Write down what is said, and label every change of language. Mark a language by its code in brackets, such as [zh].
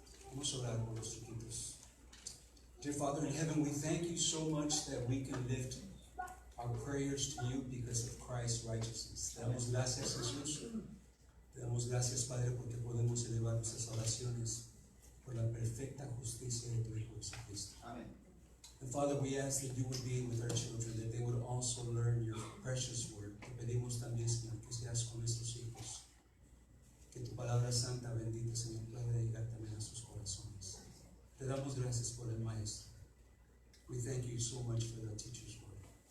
[es] Vamos a orar por los chiquitos. [en] Dear Father in heaven, we thank you so much that we can lift our prayers to you because of Christ's righteousness. [es] Te damos gracias, Jesús. Te damos gracias, Padre, porque podemos elevar nuestras oraciones por la perfecta justicia de tu Hijo Jesucristo. [en] Amen. And Father, we ask that you would be with our children, that they would also learn your precious word. [es] Te pedimos también, Señor, que seas con nuestros hijos, que tu palabra santa, bendita, Señor, pueda llegar también a sus corazones. Te damos gracias por el Maestro. [en] We thank you so much for the teacher's word.